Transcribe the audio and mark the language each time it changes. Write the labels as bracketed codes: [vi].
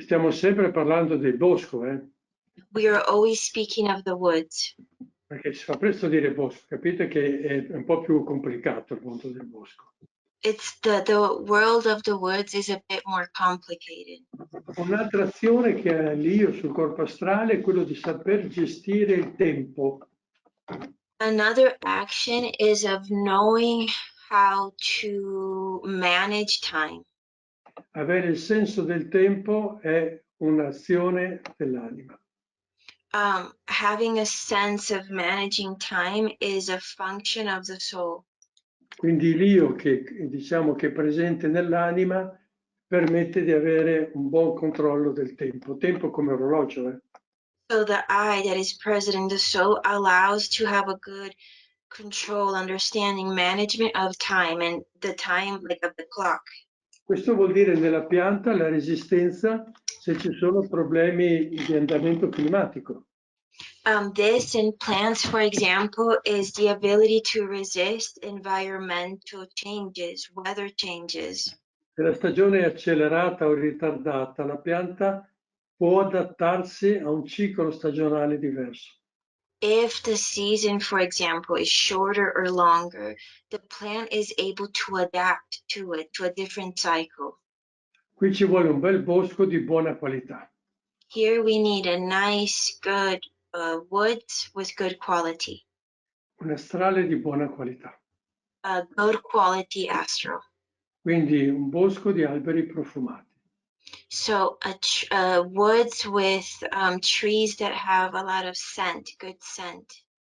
[it] Stiamo sempre parlando del bosco, [en] We are always speaking of the woods. [it] Perché si fa presto dire bosco, capite che è un po' più complicato il mondo del bosco. [en] It's the world of the woods is a bit more complicated. [it] Un'altra azione che ha l'io sul corpo astrale è quello di saper gestire il tempo. [en] Another action is of knowing how to manage time. [it] Avere il senso del tempo è un'azione dell'anima. [en] Having a sense of managing time is a function of the soul. [it] Quindi l'io che diciamo che è presente nell'anima permette di avere un buon controllo del tempo, tempo come orologio. [en] So the I that is present in the soul allows to have a good control, understanding, management of time and the time like of the clock. [it] Questo vuol dire nella pianta la resistenza se ci sono problemi di andamento climatico. [en] This in plants, for example, is the ability to resist environmental changes, weather changes. [it] Se la stagione è accelerata o ritardata, la pianta può adattarsi a un ciclo stagionale diverso. [en] If the season, for example, is shorter or longer, the plant is able to adapt to it, to a different cycle. [it] Qui ci vuole un bel bosco di buona qualità. [en] Here we need a nice, good woods with good quality. [it] Un astrale di buona qualità. [en] A good quality astral. [it] Quindi un bosco di alberi profumati. [en] So woods with trees that have a lot of scent, good scent.